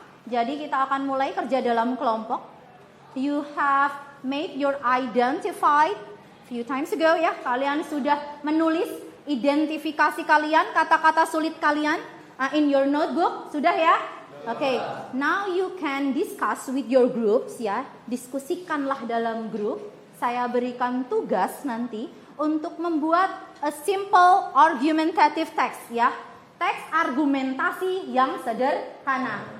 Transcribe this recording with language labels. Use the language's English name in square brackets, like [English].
[Indonesian] Jadi kita akan mulai kerja dalam kelompok. [English] You have made your identified few times ago ya. [Indonesian] Kalian sudah menulis identifikasi kalian, kata-kata sulit kalian [English] in your notebook. [Indonesian] Sudah ya? [English] Okay, now you can discuss with your groups ya. [Indonesian] Diskusikanlah dalam grup. Saya berikan tugas nanti untuk membuat [English] a simple argumentative text [Indonesian] ya. Teks argumentasi yang sederhana.